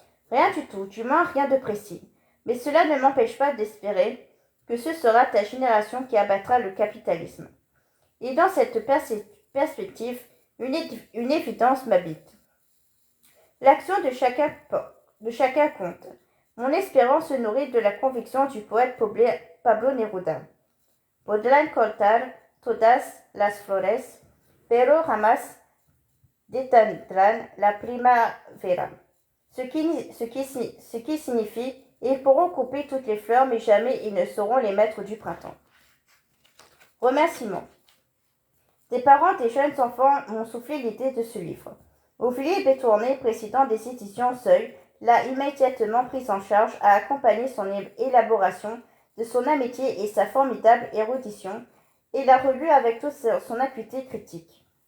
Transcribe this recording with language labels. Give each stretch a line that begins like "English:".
French: Rien du tout, du moins rien de précis. Mais cela ne m'empêche pas d'espérer que ce sera ta génération qui abattra le capitalisme. Et dans cette perspective, une évidence m'habite. L'action de chacun compte. Mon espérance se nourrit de la conviction du poète Pablo Neruda.
Spanish: Podrán cortar todas las flores, pero jamás detendrán la primavera.
French: Ce qui signifie « Ils pourront couper toutes les fleurs, mais jamais ils ne sauront les maîtres du printemps. » Remerciements. Des parents des jeunes enfants m'ont soufflé l'idée de ce livre. Ouvrier Bétourné, président des éditions Seuil, l'a immédiatement pris en charge, a accompagné son élaboration de son amitié et sa formidable érudition, et l'a relu avec toute son acuité critique.